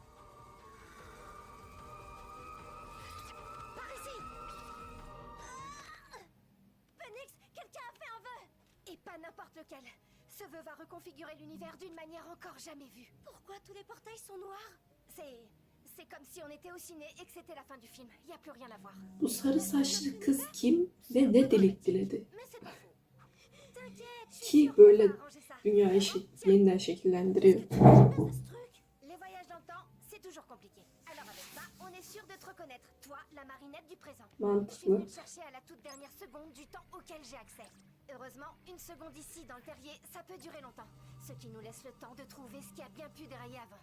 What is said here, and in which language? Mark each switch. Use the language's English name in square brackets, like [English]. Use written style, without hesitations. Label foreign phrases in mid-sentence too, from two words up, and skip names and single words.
[French] Par ici! Phoenix, quelqu'un a fait un vœu! Et pas n'importe lequel. Ce vœu va reconfigurer l'univers d'une manière encore jamais vue. Pourquoi tous les portails sont noirs? C'est comme si on était au ciné et que c'était la fin du film. Il n'y a plus rien à voir. [Turkish] Bu sarı saçlı kız kim ve ne dilek diledi? [French] Mais c'est pas faux. T'inquiète, je suis [Turkish] Ki [French] sûre qu'on [Turkish] böyle [French] va arranger ça. [Turkish] dünyayı yeniden şekillendiriyor. [French] Ce truc, les voyages dans le temps, c'est toujours compliqué. Alors avec ça, on est sûr de te reconnaître. Toi, la marinette du présent. Je suis [Turkish] Mantıklı. [French] venue te chercher à la toute dernière seconde du temps auquel j'ai accès. Heureusement, une seconde ici dans le terrier, ça peut durer longtemps. Ce qui nous laisse le temps de trouver ce qui a bien pu dérailler avant.